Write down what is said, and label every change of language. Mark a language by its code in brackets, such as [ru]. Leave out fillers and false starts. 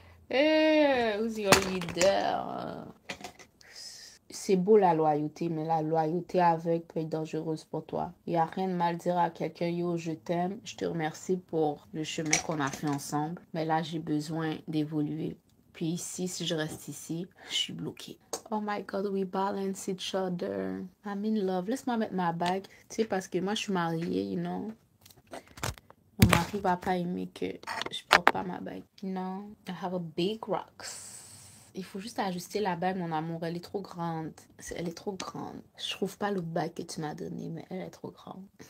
[en] Who's your leader? [fr] C'est beau la loyauté, mais la loyauté aveugle peut être dangereuse pour toi. Il n'y a rien de mal dire à quelqu'un, yo, je t'aime, je te remercie pour le chemin qu'on a fait ensemble, mais là, j'ai besoin d'évoluer. Puis ici, si je reste ici, je suis bloquée. [en] Oh my God, we balance each other. I'm in love. [fr] Laisse-moi mettre ma bague, tu sais, parce que moi, je suis mariée, [en] you know. [fr] Mon mari va pas aimer que je porte pas ma bague. Non, [en] I have a big rocks. [fr] Il faut juste ajuster la bague, mon amour. Elle est trop grande. Elle est trop grande. Je trouve pas l'autre bague que tu m'as donnée, mais elle est trop grande.